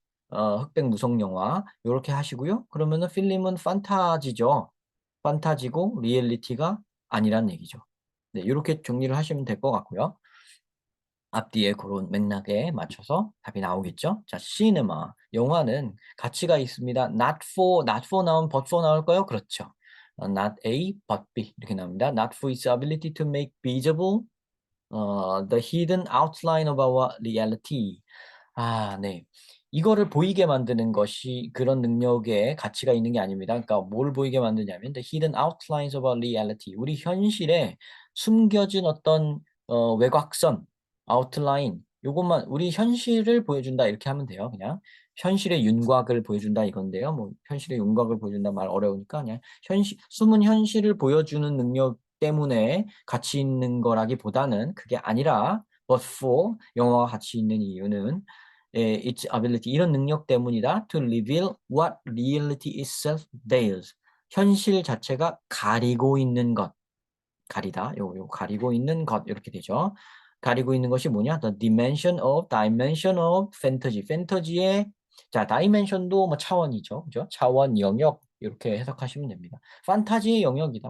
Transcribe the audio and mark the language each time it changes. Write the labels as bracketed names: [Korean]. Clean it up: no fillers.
[Korean] 흑백 무성 영화 요렇게 하시고요. 그러면은 필름은 판타지죠. 판타지고 리얼리티가 아니란 얘기죠. 네, 요렇게 정리를 하시면 될 것 같고요. 앞뒤에 그런 맥락에 맞춰서 답이 나오겠죠. 자, 시네마 영화는 가치가 있습니다. not for 나오면 but for 나올까요? 그렇죠. [English] not A, but B [Korean] 이렇게 나옵니다. [English] not for its ability to make visible the hidden outline of our reality. [Korean] 아, 네. 이거를 보이게 만드는 것이 그런 능력에 가치가 있는 게 아닙니다. 그러니까 뭘 보이게 만드냐면 [English] the hidden outlines of our reality. [Korean] 우리 현실에 숨겨진 어떤 외곽선, 아웃라인 요것만 우리 현실을 보여준다 이렇게 하면 돼요. 그냥 현실의 윤곽을 보여준다 이건데요. 뭐 현실의 윤곽을 보여준다 말 어려우니까 그냥 숨은 현실을 보여주는 능력 때문에 가치 있는 거라기보다는 그게 아니라 but for 영어가 가치 있는 이유는 [English] its ability [Korean] 이런 능력 때문이다. [English] To reveal what reality itself veils. [Korean] 현실 자체가 가리고 있는 것. 가리다. 요 가리고 있는 것 이렇게 되죠. 가리고 있는 것이 뭐냐? [English] The dimension of fantasy. [Korean] 판타지의 자, 다이멘션도 뭐 차원이죠. 그죠? 차원, 영역 이렇게 해석하시면 됩니다. 판타지의 영역이다.